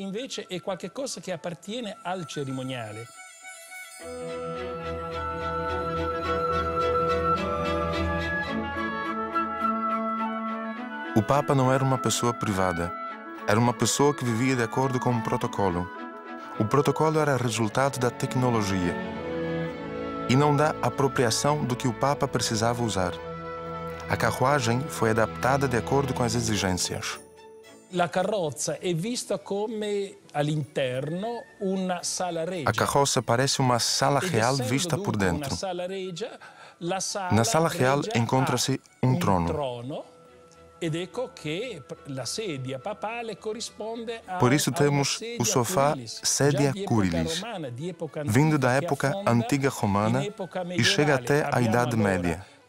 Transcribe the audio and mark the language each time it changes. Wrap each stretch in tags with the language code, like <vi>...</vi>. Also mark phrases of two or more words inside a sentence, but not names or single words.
<pt>O Papa não era uma pessoa privada. Era uma pessoa que vivia de acordo com um protocolo. O protocolo era resultado da tecnologia e não da apropriação do que o Papa precisava usar. A carruagem foi adaptada de acordo com as exigências.</pt> <it>La carrozza è vista come all'interno una sala regia.</it> <pt>A carroça parece uma sala real vista por dentro. Na sala real encontra-se um trono. Por isso temos o sofá Sedia Curilis, vindo da época antiga romana e chega até a Idade Média.</pt>